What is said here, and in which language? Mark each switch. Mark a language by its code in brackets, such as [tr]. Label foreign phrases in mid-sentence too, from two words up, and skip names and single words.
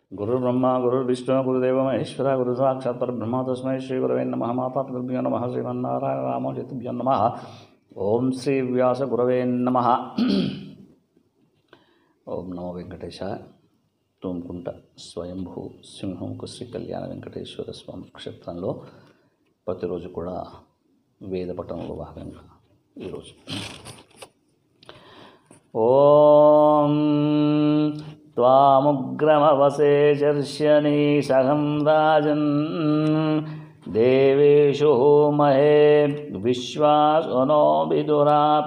[sa] गुरुर्ब्रह्मा गुरुर्विष्णु गुरुदेव महेश्वर गुरु साक्षात् परब्रह्म तस्मै श्री गुरवे नमः। माता पितृभ्यो नमः। श्रीमन्नारायण रामोचितभ्यो नमः। ओम श्री व्यास गुरवे नमः। ओम नमो वेंकटेशाय। [te] తూముకుంట స్వయంభూ సింహంకు శ్రీ కళ్యాణ వెంకటేశ్వర స్వామి క్షేత్రంలో ప్రతిరోజు కూడా వేద పఠనంలో భాగంగా ఈరోజు [sa] ఓం త్వాముగ్రమవసే చర్ష్యని సహం రాజన్ దేవేషు మహే విశ్వాసనో విదురా